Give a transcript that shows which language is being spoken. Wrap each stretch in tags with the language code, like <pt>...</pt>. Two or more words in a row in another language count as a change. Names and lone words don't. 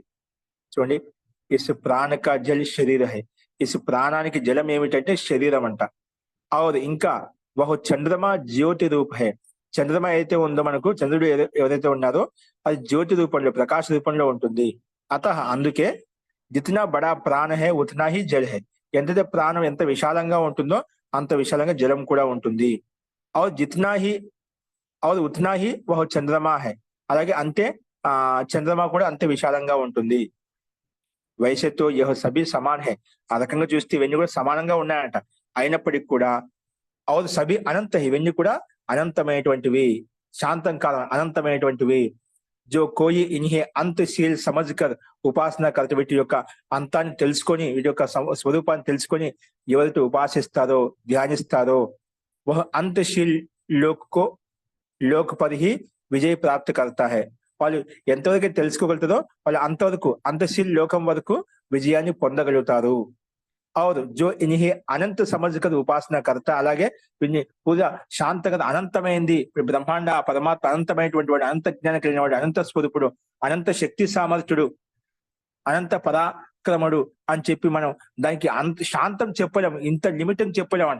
<te>చూడండి,</te> <hi>इस प्राण का जल शरीर है,</hi> <te>ఇస్ ప్రాణానికి జలం ఏమిటంటే శరీరం అంట. అవును, ఇంకా</te> <hi>वह चंद्रमा ज्योति रूप है,</hi> <te>చంద్రమ అయితే ఉందో మనకు, చంద్రుడు ఎవరైతే ఉన్నారో అది జ్యోతి రూపంలో, ప్రకాశ రూపంలో ఉంటుంది.</te> <hi>అందుకే जितना बड़ा प्राण है उतना ही जल है,</hi> <te>ఎంతైతే ప్రాణం ఎంత విశాలంగా ఉంటుందో అంత విశాలంగా జలం కూడా ఉంటుంది.</te> <hi>उतना ही वह चंद्रमा है,</hi> <te>అలాగే అంతే చంద్రమా కూడా అంతే విశాలంగా ఉంటుంది.</te> <hi>వయసుతో यह सभी समान है.</hi> <te>ఆ రకంగా చూస్తే ఇవన్నీ కూడా సమానంగా ఉన్నాయంట. అయినప్పటికీ కూడా</te> <hi>और सभी अनंत है,</hi> <te>ఇవన్నీ కూడా అనంతమైనటువంటివి, శాంతం కాలం అనంతమైనటువంటివి.</te> <hi>जो कोई इन्हें अंतशील समझकर उपासना करता,</hi> <te>వీటి యొక్క అంతాన్ని తెలుసుకొని, వీటి యొక్క స్వరూపాన్ని తెలుసుకొని ఎవరైతే ఉపాసిస్తారో, ధ్యానిస్తారో,</te> <hi>वह अंतशील लोक पर ही विजय प्राप्ति करता है.</hi> <te>వాళ్ళు ఎంతవరకు తెలుసుకోగలుగుతారో వాళ్ళు అంతవరకు అంతశీల్ లోకం వరకు విజయాన్ని పొందగలుగుతారు. అవును,</te> <hi>जो इन्हें अनंत समझकर उपासना करता,</hi> <te>అలాగే వీరిని పూజ శాంతంగా అనంతమైంది. బ్రహ్మాండ పరమాత్మ అనంతమైనటువంటి వాడు, అనంత జ్ఞానం కలిగిన వాడు, అనంత స్వరూపుడు, అనంత శక్తి సామర్థ్యుడు, అనంత పరాక్రముడు అని చెప్పి మనం దానికి అంత శాంతం చెప్పలేము, ఇంత లిమిట్ అని చెప్పలేమంట.</te>